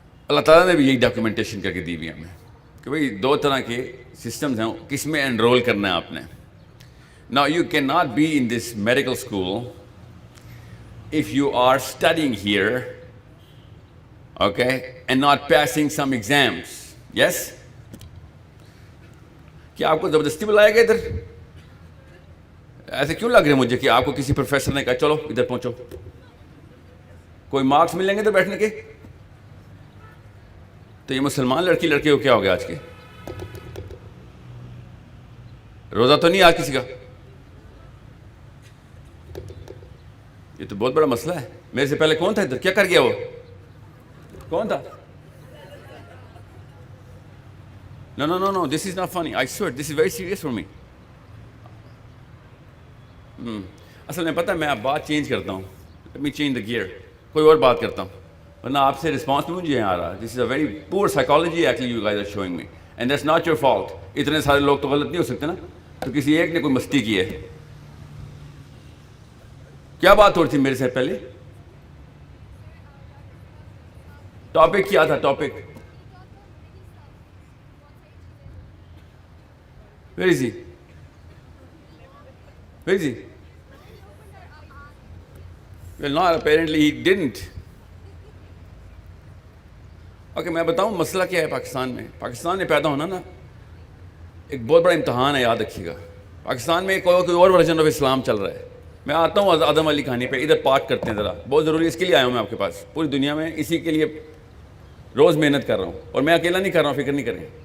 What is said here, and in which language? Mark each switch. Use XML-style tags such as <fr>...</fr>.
<ur>اللہ تعالیٰ نے بھی یہی ڈاکیومنٹیشن کر کے دی ہوئی ہمیں کہ بھئی 2 طرح کے سسٹمز ہیں، کس میں انرول کرنا ہے آپ نے.</ur> <en>Now you cannot be in this medical school if you are studying here, okay, and not passing some exams. Yes?</en> <ur>کیا آپ کو زبردستی بلایا گیا ادھر؟ ایسے کیوں لگ رہے ہیں مجھے کہ آپ کو کسی پروفیسر نے کہا چلو ادھر پہنچو، کوئی مارکس ملیں گے ادھر بیٹھنے کے؟ تو یہ مسلمان لڑکی لڑکے کو کیا ہو گیا آج کے؟ روزہ تو نہیں آج کسی کا؟ یہ تو بہت بڑا مسئلہ ہے. میرے سے پہلے کون تھا ادھر؟ کیا کر گیا وہ؟ کون تھا؟</ur> <en>No, this is not funny. I swear, this is very serious for me.</en> <ur>اصل میں پتہ ہے میں اب بات چینج کرتا ہوں.</ur> <en>Let me change the gear.</en> <ur>کوئی اور بات کرتا ہوں، ورنہ آپ سے رسپانس میں مجھے آ رہا.</ur> <en>This is a very poor psychology actually you guys are showing me. And that's not your fault.</en> <ur>اتنے سارے لوگ تو غلط نہیں ہو سکتے نا، تو کسی ایک نے کوئی مستی کی ہے. کیا بات ہو رہی تھی میرے سے پہلے؟ ٹاپک کیا تھا؟ Topic</ur> <en>Where is he? Where is he? Well, not apparently he didn't.</en> <ur>Okay میں بتاؤں مسئلہ کیا ہے پاکستان میں. پاکستان میں پیدا ہونا نا ایک بہت بڑا امتحان ہے, یاد رکھیے گا. پاکستان میں کوئی اور ورژن آف اسلام چل رہا ہے. میں آتا ہوں آدم علی کہانی پہ, ادھر پارک کرتے ہیں ذرا, بہت ضروری, اس کے لیے آیا ہوں میں آپ کے پاس. پوری دنیا میں اسی کے لیے روز محنت کر رہا ہوں, اور میں اکیلا نہیں کر رہا ہوں, فکر نہیں کریں.</ur>